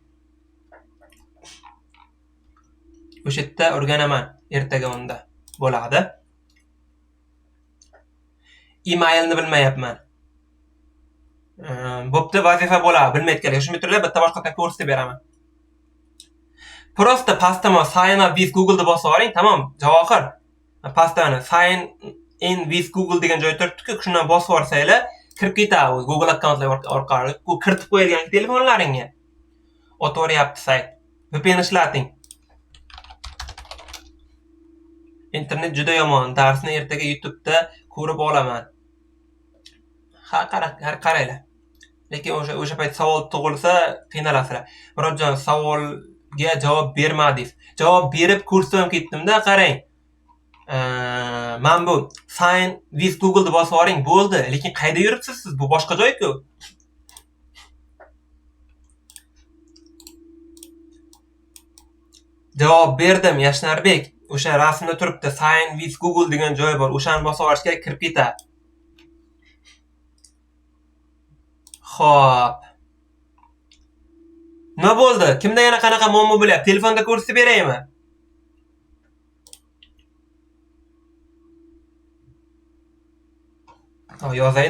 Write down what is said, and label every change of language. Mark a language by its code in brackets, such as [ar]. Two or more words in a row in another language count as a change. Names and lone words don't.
[uz] O'sha yerda o'rganaman, ertaga unda bo'ladi. Emailni bilmayapman. Bo'pti, vazifa bo'ladi, bilmayotganlar. Shunday turlar, bitta boshqadan ko'rsatib beraman. Prosta pastama [en] sign up with Google [uz] deb bosib oling, tamom, Javohir. Pastani [en] sign in with Google [uz] degan joy turibdi-ku, shundan bosib olsanglar, kirib ketadi Google akkauntlar orqali. Bu kiritib qo'yilgan telefonlaringga. O'tvoryapti sayt. VPN ishlating. Internet juda yomon. Darsni ertaga YouTube'da ko'rib olaman. Ha, qaranglar. Lekin o'sha payt savol tug'ilsa, qiynalasizlar. Murodjon, savolga javob bermadingiz. Javob berib ko'rsatib ketdim-da, qarang. Men bu [en] sign with Google [uz] deb bosib oling, bo'ldi. Lekin qayerda yuribsiz siz? Bu boshqa joy-ku. Javob berdim, Yashnarbek. O'sha rasmda turibdi, [en] sign with Google [uz] degan joy bor. O'shani bosib olish kerak, kirib ketadi. Xo'p. Nima bo'ldi? Kimda yana qanaqa muammo bo'lyapti? Telefonda ko'rsatib beraymi? Yozayda.